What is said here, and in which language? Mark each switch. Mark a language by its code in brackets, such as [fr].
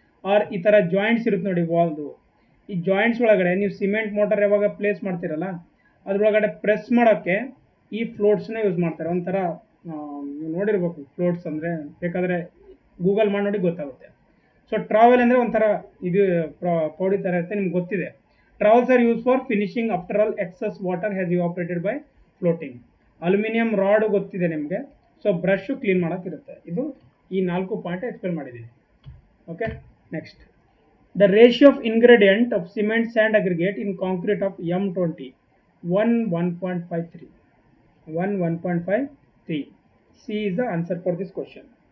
[kn] R ಈ ಥರ joints ಇರುತ್ತೆ ನೋಡಿ ವಾಲ್ದು, ಈ ಜಾಯಿಂಟ್ಸ್ ಒಳಗಡೆ ನೀವು ಸಿಮೆಂಟ್ ಮೋಟರ್ ಯಾವಾಗ ಪ್ಲೇಸ್ ಮಾಡ್ತೀರಲ್ಲ ಅದ್ರೊಳಗಡೆ ಪ್ರೆಸ್ ಮಾಡೋಕ್ಕೆ ಈ ಫ್ಲೋಟ್ಸ್ನ ಯೂಸ್ ಮಾಡ್ತಾರೆ. ಒಂಥರ ನೀವು ನೋಡಿರ್ಬೇಕು ಫ್ಲೋಟ್ಸ್ ಅಂದರೆ, ಬೇಕಾದರೆ ಗೂಗಲ್ ಮಾಡಿ ನೋಡಿ ಗೊತ್ತಾಗುತ್ತೆ. ಸೊ ಟ್ರಾವೆಲ್ ಅಂದರೆ ಒಂಥರ ಇದು ಪೌಡಿ ಥರ ಇರುತ್ತೆ, ನಿಮ್ಗೆ ಗೊತ್ತಿದೆ. [en] Trowels are used for finishing after all excess water has evaporated by floating. [kn] Aluminium rod ಗೊತ್ತಿದೆ ನಿಮಗೆ, ಸೊ ಬ್ರಷ್ ಕ್ಲೀನ್ ಮಾಡೋಕ್ಕಿರುತ್ತೆ. ಇದು ಈ 4 ಪಾಯಿಂಟ್ ಎಕ್ಸ್ಪ್ಲೇನ್ ಮಾಡಿದ್ದೀನಿ. [en] Okay, next, the ratio of ingredient of cement sand aggregate in concrete of M20 1:1.53. 1:1.53. C is the answer for this question.